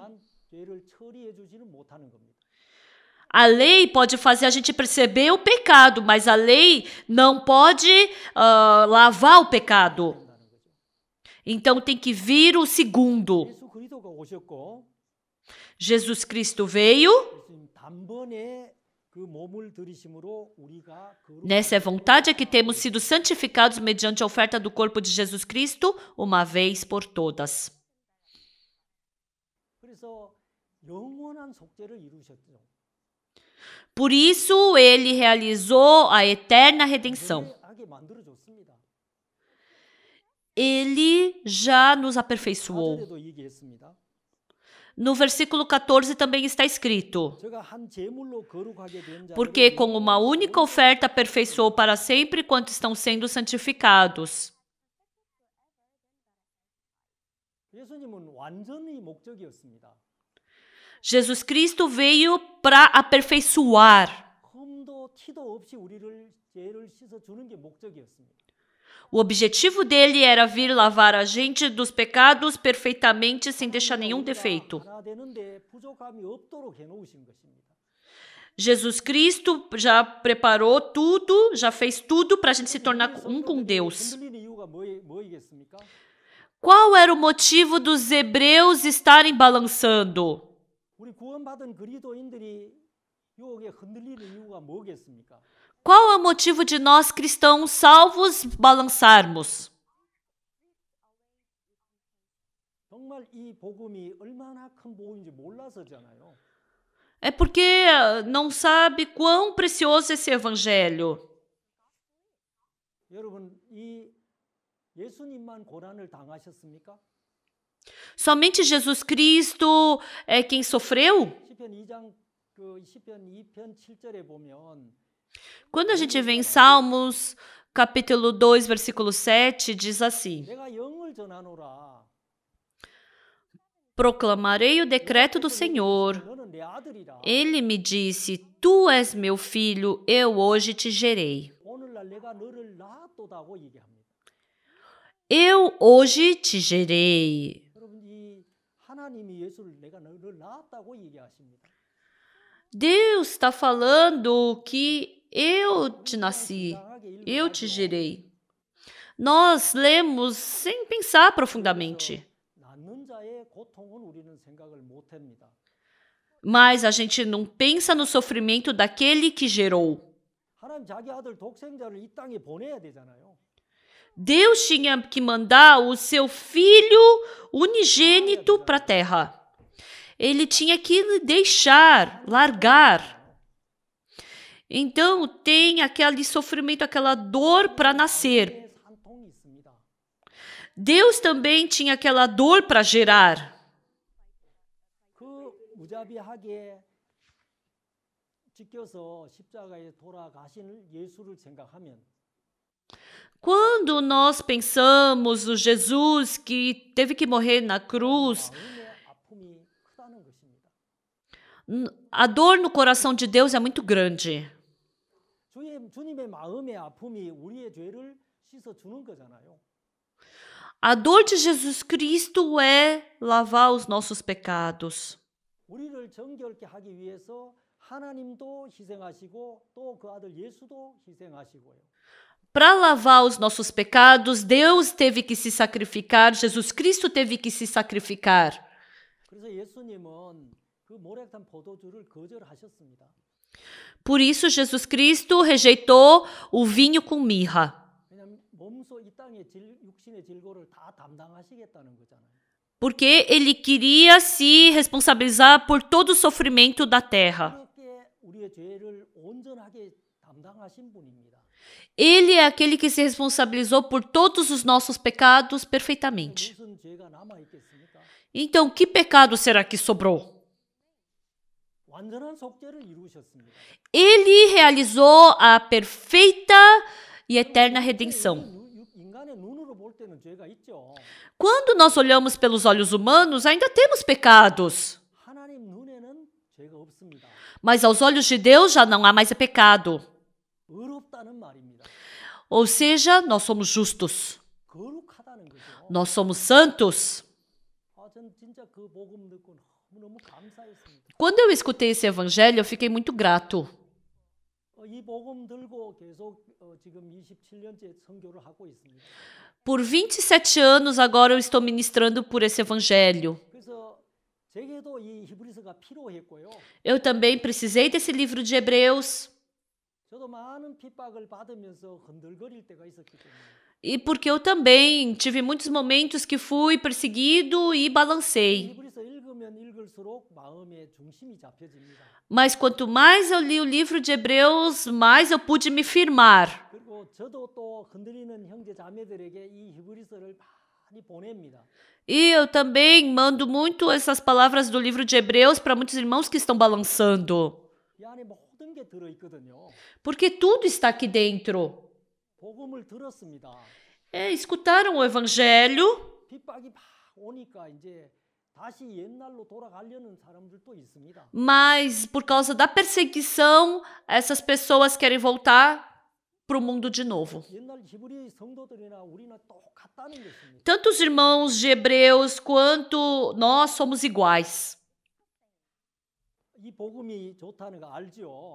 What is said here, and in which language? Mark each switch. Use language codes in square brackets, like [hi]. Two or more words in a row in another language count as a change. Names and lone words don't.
[ko] 죄를 처리해 주지는 못하는 겁니다. [pt] A lei pode fazer a gente perceber o pecado, mas a lei não pode lavar o pecado. Então tem que vir o segundo. [ko] 예수 그리스도가 오셨고 [pt] Jesus Cristo veio. [ko] 단번에 그 몸을 들이심으로 우리가 [pt] Nessa é vontade é que temos sido santificados mediante a oferta do corpo de Jesus Cristo, uma vez por todas. [ko] 그래서 영원한 속죄를 이루셨죠. [pt] Por isso, ele realizou a eterna redenção. [ko] 하게 만들어줬습니다. [pt] Ele já nos aperfeiçoou. [ko] 4절에도 얘기했습니다. [pt] No versículo 14 também está escrito: [ko] 제가 한 제물로 거룩하게 된 [pt] porque [ko] 자들을 [pt] com uma única oferta aperfeiçoou para sempre quanto estão sendo santificados. [ko] 예수님은 완전히 목적이었습니다. [pt] Jesus Cristo veio para aperfeiçoar. [ko] 흠도 티도 없이 우리를 죄를 씻어 주는 게 목적이었습니다. [pt] O objetivo dele era vir lavar a gente dos pecados perfeitamente, sem deixar nenhum defeito. [ko] 하나 되는데 부족함이 없도록 해놓으신 것입니다. [pt] Jesus Cristo já preparou tudo, já fez tudo para a gente se tornar um com Deus. [ko] 흔들리는 이유가 뭐이겠습니까? [pt] Qual era o motivo dos hebreus estarem balançando? [ko] 우리 구원받은 그리스도인들이 유혹에 흔들리는 이유가 뭐겠습니까? [pt] Qual é o motivo de nós cristãos salvos balançarmos? [ko] 정말 이 복음이 얼마나 큰 복음인지 몰라서잖아요. [pt] É porque não sabe quão precioso é esse evangelho. [ko] 여러분, 이 예수님만 고난을 당하셨습니까? [pt] Somente Jesus Cristo é quem sofreu? [ko] 시편 2장 시편 2편 7절에 보면 [pt] Quando a gente vê em Salmos, capítulo 2, versículo 7, diz assim: [ko] 내가 영을 전하노라. [pt] proclamarei o decreto do Senhor. [ko] 너는 내 아들이라. [pt] Ele me disse: Tu és meu filho, eu hoje te gerei. [ko] 오늘날 내가 너를 낳았도다고 얘기합니다. [pt] Eu hoje te gerei. [ko] 여러분, 이 하나님이 예수를 내가 너를 낳았다고 얘기하십니다. [pt] Deus está falando que eu te nasci, eu te gerei. Nós lemos sem pensar profundamente. [ko] 낳는 자의 고통은 우리는 생각을 못 합니다. [pt] Mas a gente não pensa no sofrimento daquele que gerou. [ko] 하나님 자기 아들 독생자를 이 땅에 보내야 되잖아요. [pt] Deus tinha que mandar o seu filho unigênito para a terra. Ele tinha que deixar, largar. Então tem aquele sofrimento, aquela dor para nascer. [ko] 산통이 있습니다. [pt] Deus também tinha aquela dor para gerar. [ko] 그 무자비하게 지켜서 십자가에 돌아가신 예수를 생각하면 [pt] Quando nós pensamos no Jesus que teve que morrer na cruz, [ko] 마음의 아픔이 크다는 것입니다. [pt] a dor no coração de Deus é muito grande. [ko] 주님의 마음의 아픔이 우리의 죄를 씻어 주는 거잖아요. [pt] A dor de Jesus Cristo é lavar os nossos pecados. [ko] 우리를 정결케 하기 위해서 하나님도 희생하시고 또 그 아들 예수도 희생하시고요. [pt] Para lavar os nossos pecados, Deus teve que se sacrificar, Jesus Cristo teve que se sacrificar. [ko] 그래서 예수님은 그 모략단 포도주를 거절하셨습니다. [pt] Por isso, Jesus Cristo rejeitou o vinho com mirra, [ko] 왜냐하면 몸소 이 땅의 육신의 질고를 다 담당하시겠다는 거잖아요. [pt] porque ele queria se responsabilizar por todo o sofrimento da terra. [ko] 그렇게 우리의 죄를 온전하게 담당하신 분입니다. [pt] Ele é aquele que se responsabilizou por todos os nossos pecados perfeitamente. [ko] 무슨 죄가 남아 있겠습니까? [pt] Então, que pecado será que sobrou? [ko] 완전한 속죄를 이루셨습니다. [pt] Ele realizou a perfeita e eterna redenção. [ko] 인간의 눈으로 볼 때는 죄가 있죠. [pt] Quando nós olhamos pelos olhos humanos, ainda temos pecados. [ko] 하나님 눈에는 죄가 없습니다. [pt] Mas aos olhos de Deus já não há mais pecado. [ko] 의롭다는 말입니다. [pt] Ou seja, nós somos justos. [ko] 거룩하다는 거죠. [pt] Nós somos santos. [ko] 전 진짜 그 복음 듣고 너무너무 감사했습니다. [pt] Quando eu escutei esse evangelho, eu fiquei muito grato. [ko] 이 복음 들고 계속 지금 27년째 선교를 하고 있습니다. [pt] Por 27 anos agora eu estou ministrando por esse evangelho. [ko] 그래서 제게도 이 히브리서가 필요했고요. [pt] Eu também precisei desse livro de Hebreus. [ko] 저도 많은 핍박을 받으면서 흔들거릴 때가 있었기 때문에. [pt] E porque eu também tive muitos momentos que fui perseguido e balancei. [ko] 히브리서 읽으면 읽을수록 마음의 중심이 잡혀집니다. [pt] Mas quanto mais eu li o livro de Hebreus, mais eu pude me firmar. [ko] 그리고 저도 또 흔들리는 형제 자매들에게 이 히브리서를 많이 보냅니다. [pt] E eu também mando muito essas palavras do livro de Hebreus para muitos irmãos que estão balançando. [ko] 이 안에 모든 게 들어 있거든요. [pt] Porque tudo está aqui dentro. [ko] 복음을 들었습니다. [pt] Escutaram o evangelho, [ko] 핍박이 막 오니까 이제 다시 옛날로 돌아가려는 사람들도 있습니다. [pt] mas por causa da perseguição, essas pessoas querem voltar para o mundo de novo. [ko] 옛날 히브리 성도들이나 우리는 똑같다는 것입니다. [pt] Tanto os irmãos de Hebreus quanto nós somos iguais. [ko] 이 복음이 좋다는 거 알죠?